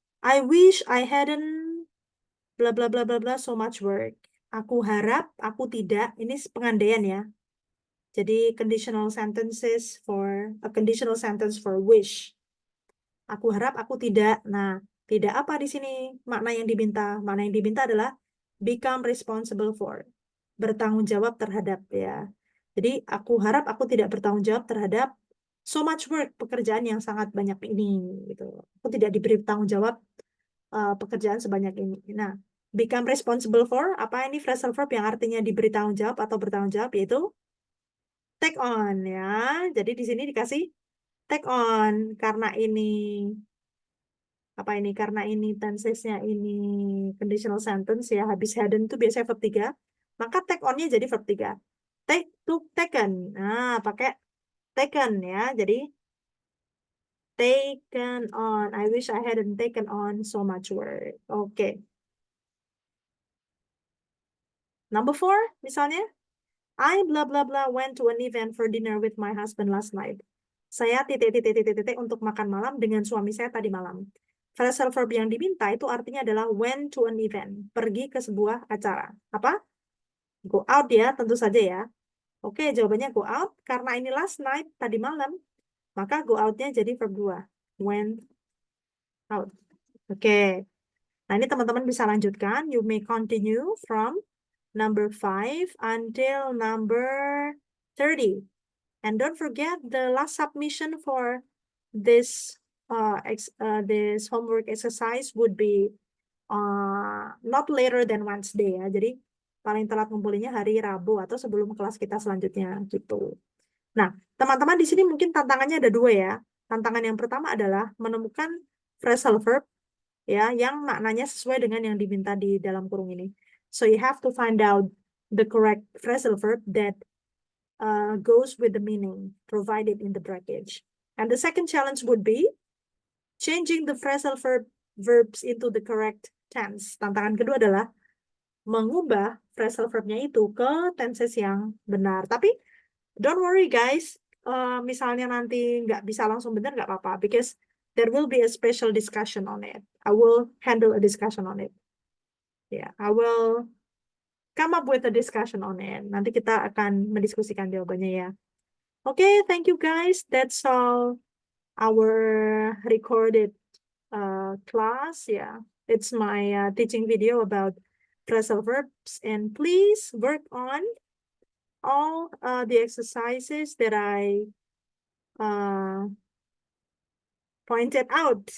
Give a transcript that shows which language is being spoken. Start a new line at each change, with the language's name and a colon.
English: I wish I hadn't bla bla bla bla bla so much work.
Indonesian: Aku harap, aku tidak. Ini pengandaian ya. Jadi
English: conditional sentences for a conditional sentence for wish.
Indonesian: Aku harap, aku tidak. Nah, tidak apa di sini makna yang diminta? Makna yang diminta adalah
English: become responsible for.
Indonesian: Bertanggung jawab terhadap ya. Jadi aku harap aku tidak bertanggung jawab terhadap
English: so much work,
Indonesian: pekerjaan yang sangat banyak ini gitu. Aku tidak diberi tanggung jawab pekerjaan sebanyak ini. Nah,
English: become responsible for
Indonesian: apa ini phrasal verb yang artinya diberi tanggung jawab atau bertanggung jawab, yaitu
English: take on
Indonesian: ya. Jadi di sini dikasih take on karena ini apa ini, karena ini tensesnya ini conditional sentence ya, habis hadn't itu biasanya verb 3, maka take on-nya jadi verb 3.
English: Take, took, taken. Nah, pakai taken ya. Jadi taken on. I wish I hadn't taken on so much work. Oke. Number 4 misalnya, I blah blah blah went to an event for dinner with my husband last night.
Indonesian: Saya titik untuk makan malam dengan suami saya tadi malam. Phrasal verb yang diminta itu artinya adalah
English: went to an event,
Indonesian: pergi ke sebuah acara. Apa? Go out ya, tentu saja ya. Oke, jawabannya go out. Karena ini
English: last night,
Indonesian: tadi malam, maka go out-nya jadi verb 2.
English: Went out. Oke.
Indonesian: Nah, ini teman-teman bisa lanjutkan.
English: You may continue from number 5 until number 30. And don't forget the last submission for this this homework exercise would be not later than Wednesday ya.
Indonesian: Jadi paling telat ngumpulinnya hari Rabu atau sebelum kelas kita selanjutnya gitu. Nah, teman-teman di sini mungkin tantangannya ada 2 ya. Tantangan yang pertama adalah menemukan phrasal verb ya yang maknanya sesuai dengan yang diminta di dalam kurung ini.
English: So you have to find out the correct phrasal verb that goes with the meaning provided in the bracket. And the second challenge would be changing the phrasal verbs into the correct tense.
Indonesian: Tantangan kedua adalah mengubah phrasal verbnya itu ke tenses yang benar.
English: Tapi don't worry guys,
Indonesian: misalnya nanti nggak bisa langsung benar nggak apa-apa,
English: because there will be a special discussion on it. I will handle a discussion on it. Yeah, I will come up with a discussion on it.
Indonesian: Nanti kita akan mendiskusikan jawabannya ya.
English: Okay, thank you guys. That's all our recorded class. Yeah, it's my teaching video about phrasal verbs. And please work on all the exercises that I pointed out.